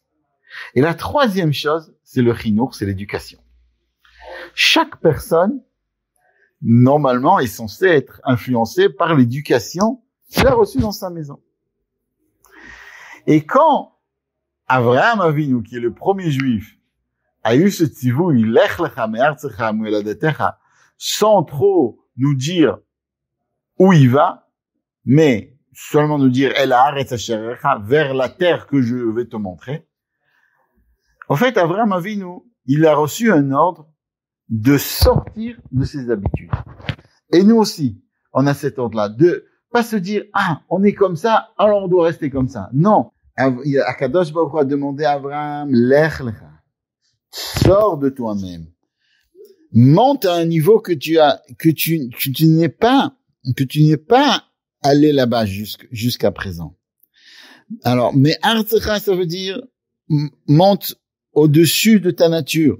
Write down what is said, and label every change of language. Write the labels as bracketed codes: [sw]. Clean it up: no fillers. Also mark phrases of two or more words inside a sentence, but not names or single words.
[fr] Et la troisième chose, c'est le chinour, c'est l'éducation. Chaque personne, normalement, est censée être influencée par l'éducation qu'il a reçue dans sa maison. Et quand Avraham Avinu, qui est le premier juif, a eu ce tzivouï, [he] לך לך מארצך ממולדתך, [fr] sans trop nous dire où il va, mais seulement nous dire [he] אל הארץ אשר אראך, [fr] vers la terre que je vais te montrer. En fait, Avraham Avinu, il a reçu un ordre de sortir de ses habitudes. Et nous aussi, on a cet ordre-là, de pas se dire, on est comme ça, alors on doit rester comme ça. Non. Akadosh Baruch Hu a demandé à Abraham, [he] לך לך, [fr] sors de toi-même. Monte à un niveau que tu n'es pas allé là-bas jusqu'à présent. Alors, mais artzecha, ça veut dire, monte au-dessus de ta nature.